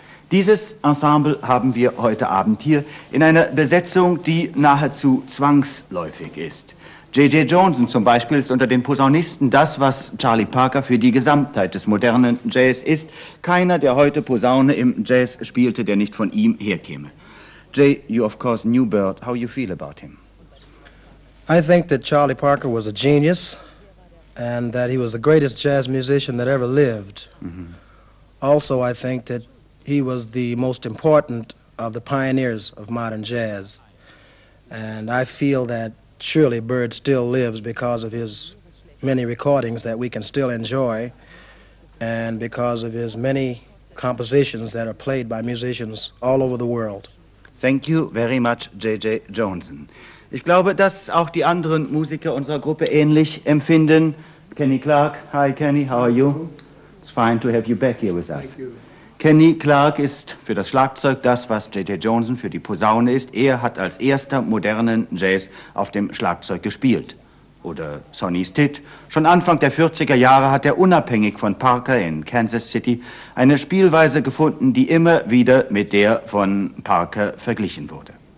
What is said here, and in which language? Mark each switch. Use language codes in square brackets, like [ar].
[de] Dieses Ensemble haben wir heute Abend hier in einer Besetzung, die nahezu zwangsläufig ist. J.J. Johnson zum Beispiel ist unter den Posaunisten das, was Charlie Parker für die Gesamtheit des modernen Jazz ist. Keiner, der heute Posaune im Jazz spielte, der nicht von ihm herkäme. [en] Jay, you of course knew Bird. How you feel about him? I think that Charlie Parker was a genius and that he was the greatest jazz musician that ever lived. Mm-hmm. Also, I think that he was the most important of the pioneers of modern jazz. And I feel that surely Bird still lives because of his many recordings that we can still enjoy and because of his many compositions that are played by musicians all over the world. Thank you very much, J.J. Johnson. [de] Ich glaube, dass auch die anderen Musiker unserer Gruppe ähnlich empfinden. [en] Kenny Clarke, hi Kenny, how are you? It's fine to have you back here with us. Thank you. [de] Kenny Clarke ist für das Schlagzeug das, was J.J. Johnson für die Posaune ist. Er hat als erster modernen Jazz auf dem Schlagzeug gespielt. Oder Sonny Stitt. Schon Anfang der 40er Jahre hat er unabhängig von Parker in Kansas City eine Spielweise gefunden, die immer wieder mit der von Parker verglichen wurde.